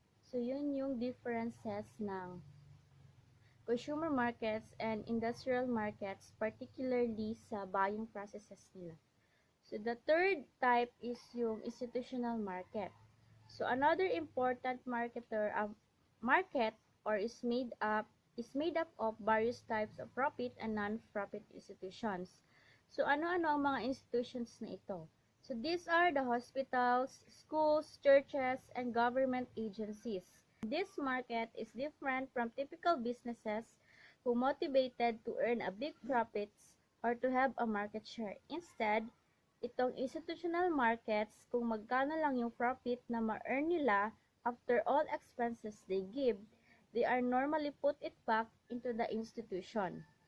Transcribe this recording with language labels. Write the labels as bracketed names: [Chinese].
[English] So, [Filipino] yun yung [English] differences ng consumer markets and industrial markets, particularly sa buying processes nila. So, the third type is [Filipino] yung [English] institutional market. So, another important market or is made up of various types of profit and non-profit institutions. [Filipino] So, ano-ano ang mga institutions na ito? [English] So, these are the hospitals, schools, churches, and government agencies. This market is different from typical businesses who motivated to earn a big profits or to have a market share. Instead, [Filipino] itong [English] institutional markets, [Filipino] kung magkano lang yung [English] profit [Filipino] na ma-earn nila [English] after all expenses they give, they are normally put it back into the institution.